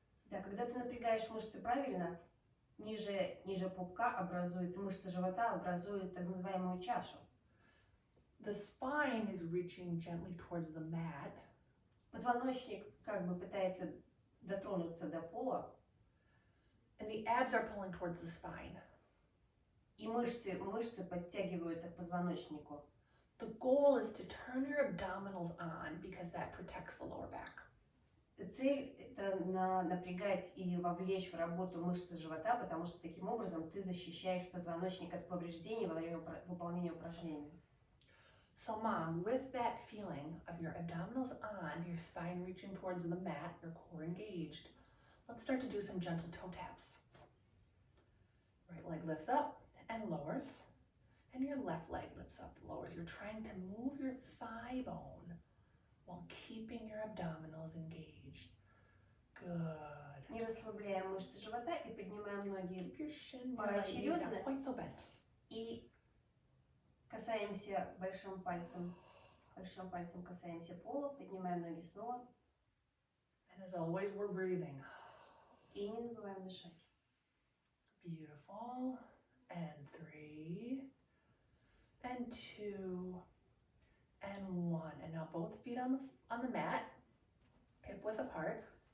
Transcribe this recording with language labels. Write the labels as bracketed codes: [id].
[ru] Да, когда ты напрягаешь мышцы правильно, ниже пупка образуется, мышцы живота образуют так называемую чашу. [en] The spine is reaching gently towards the mat. [ru] Позвоночник как бы пытается дотронуться до пола. [en] And the abs are pulling towards the spine. [ru] И мышцы подтягиваются к позвоночнику. [en] The goal is to turn your abdominals on because that protects the lower back. [ru] Цель – это напрягать и вовлечь в работу мышцы живота, потому что таким образом ты защищаешь позвоночник от повреждений во время выполнения упражнений. [en] So Mom, with that feeling of your abdominals on, your spine reaching towards the mat, your core engaged, let's start to do some gentle toe taps. Right leg lifts up and lowers, and your left leg lifts up and lowers. You're trying to move your thigh bone while keeping your abdominals engaged. Good. [ru] Не расслабляем мышцы живота и поднимаем ноги [en] Keep your shin points not quite so bent. [ru] И касаемся большим пальцем касаемся пола, поднимаем ноги снова. [en] And as always, we're breathing. [ru] И не забываем дышать. [en] Beautiful. And 3, and 2, and 1. And now both feet on the mat, hip width apart.